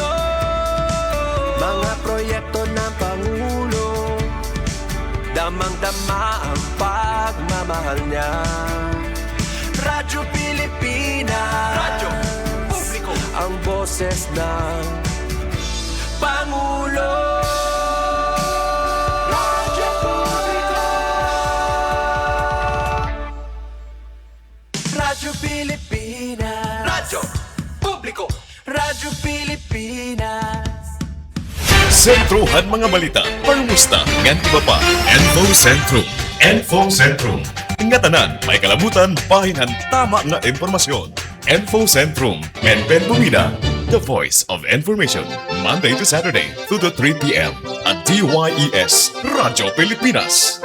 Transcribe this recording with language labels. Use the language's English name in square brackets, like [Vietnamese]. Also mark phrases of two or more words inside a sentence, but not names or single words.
[Filipino] Mga proyekto ng Pangulo, damang-dama ang pagmamahal niya. Radyo Pilipinas, radyo publiko, ang boses ng Pangulo. Radyo publiko, Radyo Pilipinas, radyo publiko, Radyo Pilipinas. [Waray] Sentrohan mga balita, pangumusta, ngan iba pa. Info Sentrum. Info Sentrum. Ingatanan, may kalabutan, pahingan, tama nga impormasyon. Info Sentrum. Menpen Bumida. [English] The voice of information. Monday to Saturday, 2 to 3 p.m. at DYES Radyo Pilipinas.